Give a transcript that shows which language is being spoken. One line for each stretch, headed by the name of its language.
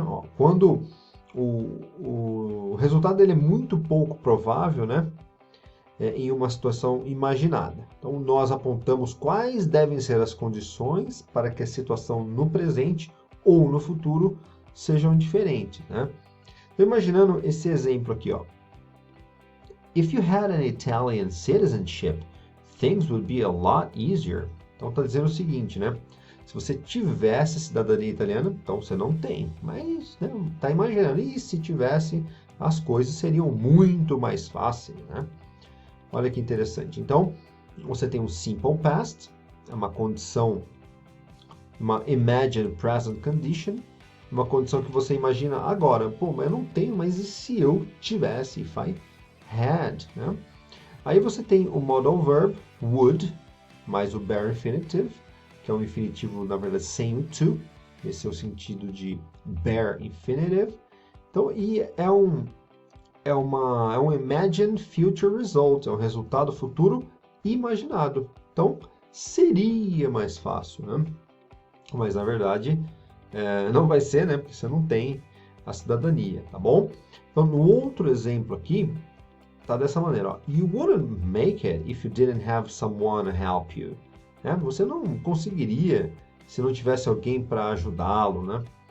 Portuguese: Ó, quando o resultado dele é muito pouco provável, né? Em uma situação imaginada. Então, nós apontamos quais devem ser as condições para que a situação no presente ou no futuro sejam diferentes, né? Estou imaginando esse exemplo aqui, ó.
English: If you had an Italian citizenship, things would be a lot easier.
Portuguese: Então, está dizendo o seguinte, né? Se você tivesse cidadania italiana, então você não tem, mas está imaginando, e se tivesse, as coisas seriam muito mais fáceis, né? Olha que interessante. Então, você tem um simple past, é uma condição, uma
English: imagined present condition,
Portuguese: uma condição que você imagina agora. Pô, mas eu não tenho, mas e se eu tivesse?
English: If I had,
Portuguese: né? Aí você tem o modal verb, would, mais o bare infinitive, que é um infinitivo, na verdade, sem o to. Esse é o sentido de bare infinitive. Então, e é um
English: imagined future result,
Portuguese: é um resultado futuro imaginado. Então, seria mais fácil, né? Mas, na verdade, não vai ser, né? Porque você não tem a cidadania, tá bom? Então, no outro exemplo aqui, tá dessa maneira, ó.
English: You wouldn't make it if you didn't have someone to help you.
Portuguese: Você não conseguiria se não tivesse alguém para ajudá-lo, né?